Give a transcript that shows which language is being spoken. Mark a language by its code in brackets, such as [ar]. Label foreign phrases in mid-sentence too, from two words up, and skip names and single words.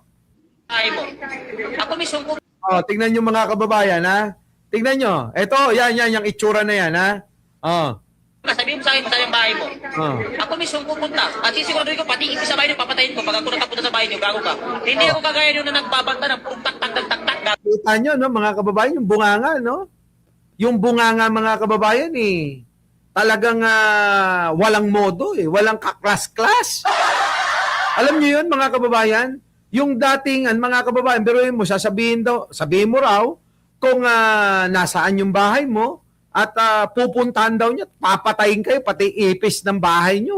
[tl] Ako mismo po. Tingnan nyo mga kababayan ha. Tingnan nyo. Ito, yan, yung itsura na yan ha. Sabihin mo sa akin sa yung bahay mo. Ako mismo pupunta. At sisigurado ko, pati ibig sa bahay nyo, papatayin ko. Pag ako nakapunta sa bahay nyo, gago ka. Hindi ako kagaya nyo na nagbabanta ng tak-tak-tak-tak-tak. Kita nyo, mga kababayan, yung bunganga, Yung bunganga, mga kababayan, talagang walang modo, walang kaklas-klas. Alam nyo yun, mga kababayan? Yung dating, mga kababayan, pero mo, sabihin mo raw, kung nasaan yung bahay mo, at pupuntahan daw niya, papatayin kayo, pati ipis ng bahay nyo.